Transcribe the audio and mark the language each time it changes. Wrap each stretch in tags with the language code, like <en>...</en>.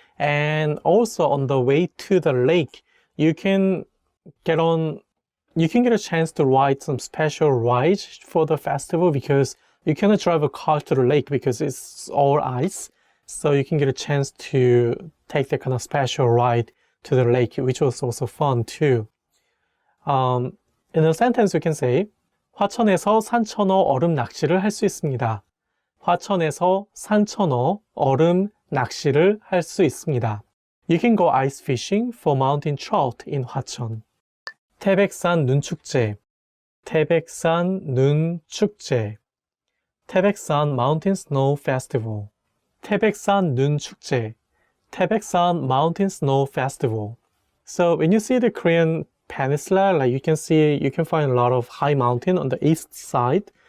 <en>And also on the way to the lake, you can get a chance to ride some special rides for the festival, because you cannot drive a car to the lake because it's all ice. So you can get a chance to take that kind of special ride to the lake, which was also fun too. In a sentence, you can say,</en> <ko>화천에서 산천어 얼음 낚시를 할 수 있습니다. 화천에서 산천어 얼음 낚시를 할 수 있습니다.</ko> <en>You can go ice fishing for mountain trout in 화천.</en> <ko>태백산 눈축제. 태백산 눈축제.</ko> <en>태백산 Mountain Snow Festival.</en> <ko>태백산 눈축제.</ko> <en>태백산 Mountain Snow Festival. So when you see the Korean peninsula, like you can find a lot of high mountain on the east side.</en>